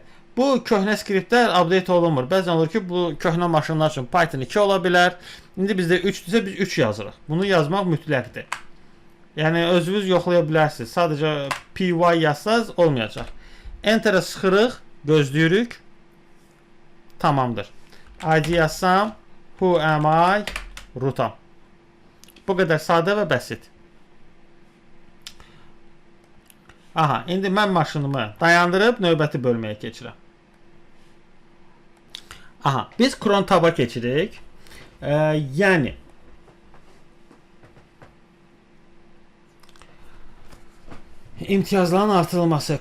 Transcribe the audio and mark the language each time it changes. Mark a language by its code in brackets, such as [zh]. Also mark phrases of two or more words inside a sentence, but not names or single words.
[az] Bu köhnə skriptlər update olunmur. Bəzən olur ki, bu köhnə maşınlar üçün Python 2 ola bilər. İndi bizdə 3-dürsə biz 3 yazırıq. Bunu yazmaq mütləqdir. Yəni özünüz yoxlaya bilərsiniz. Sadəcə py yazsaz olmayacaq. Enter-ə sıxırıq, gözləyirik. Tamamdır. ID yazsam, [en] who am I? [az] Rootam. Bu qədər sadə və bəsit. Aha, indi mən maşınımı dayandırıb növbəti bölməyə keçirəm. Aha, biz cron tab-a keçirik. Yəni imtiyazların artırılması.